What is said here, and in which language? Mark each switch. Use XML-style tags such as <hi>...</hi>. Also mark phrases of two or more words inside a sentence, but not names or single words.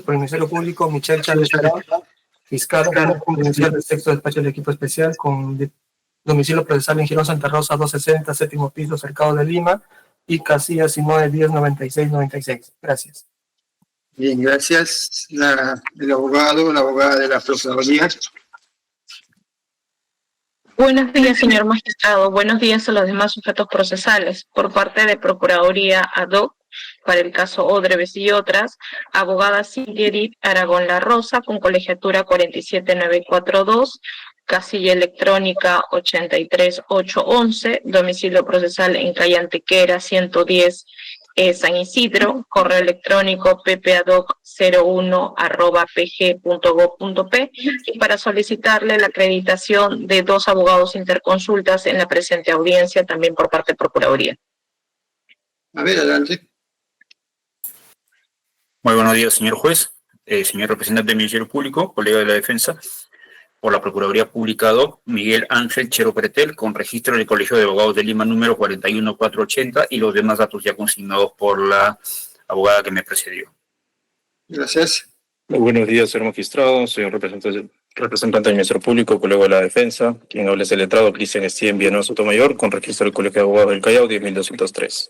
<es>Por el Ministerio Público, Michelle Chávez, fiscal, provincial del sexto despacho del equipo especial, con domicilio procesal en Girón Santa Rosa 260, séptimo piso, Cercado de Lima, y casillas 1910-96-96. Gracias. Bien, gracias. El abogado, la abogada de la Procuraduría. Buenos días, señor magistrado. Buenos días a los demás sujetos procesales. Por parte de Procuraduría ad hoc, para el caso Odrebes y otras, abogada Cintia Edith Aragón La Rosa, con colegiatura 47942, casilla electrónica 83811, domicilio procesal en calle Antequera 110, San Isidro, correo electrónico ppadoc01@pg.gov.p, y para solicitarle la acreditación de 2 abogados interconsultas en la presente audiencia, también por parte de Procuraduría. A ver, adelante. Muy buenos días, señor juez, señor representante del Ministerio Público, colega de la defensa. Por la Procuraduría Pública ad hoc, Miguel Ángel Chero Pretel, con registro del Colegio de Abogados de Lima número 41480, y los demás datos ya consignados por la abogada que me precedió. Gracias. Muy buenos días, señor magistrado, señor representante del Ministerio Público, colega de la defensa. Quien habla es el letrado Cristian Estién Villanueva Sotomayor, con registro del Colegio de Abogados del Callao 10203.</es>